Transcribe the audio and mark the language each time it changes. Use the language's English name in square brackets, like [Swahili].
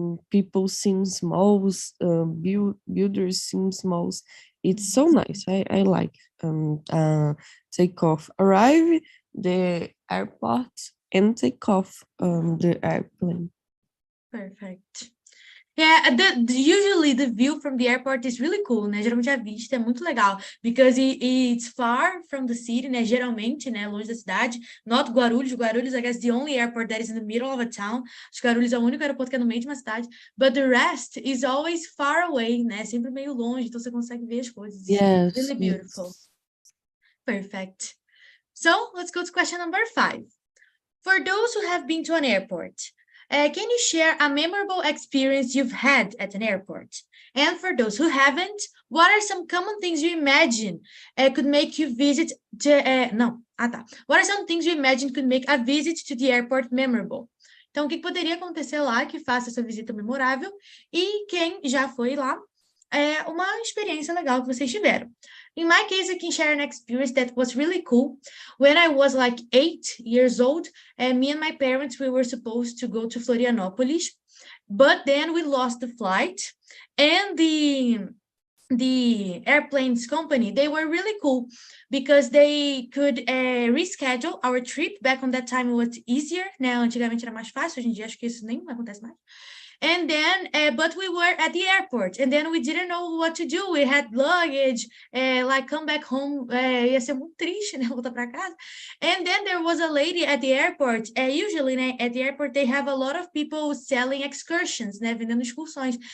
[English] People seem small. Builders seem small. It's so nice. I like take off, arrive the airport, and take off the airplane. Perfect. Yeah, usually the view from the airport is really cool, né? [Portuguese] Geralmente a vista é muito legal, [English] because it's far from the city, [Portuguese] né? Geralmente, né? Longe da cidade. [English] Not Guarulhos. Guarulhos, I guess, the only airport that is in the middle of a town. [Portuguese] Acho que Guarulhos é o único aeroporto que é no meio de uma cidade. [English] But the rest is always far away, né? [Portuguese] Sempre meio longe, então você consegue ver as coisas. [English] Yes. Really beautiful. Perfect. So let's go to question number 5. For those who have been to an airport, can you share a memorable experience you've had at an airport? And for those who haven't, what are some common things you imagine could make you visit What are some things you imagine could make a visit to the airport memorable? [Portuguese] Então, o que poderia acontecer lá que faça essa visita memorável? E quem já foi lá, uma experiência legal que vocês tiveram. [English] In my case, I can share an experience that was really cool. When I was like 8 years old, me and my parents, we were supposed to go to Florianopolis, but then we lost the flight, and the airplanes company, they were really cool because they could reschedule our trip. Back on that time, it was easier, né? [Portuguese] Antigamente era mais fácil, hoje em dia acho que isso nem acontece mais. [English] And then, but we were at the airport, and then we didn't know what to do. We had luggage, like come back home, [Portuguese] ia ser muito triste, né, voltar para casa. [English] And then there was a lady at the airport. Usually, né, at the airport, they have a lot of people selling excursions, né, [Portuguese] vendendo excursões.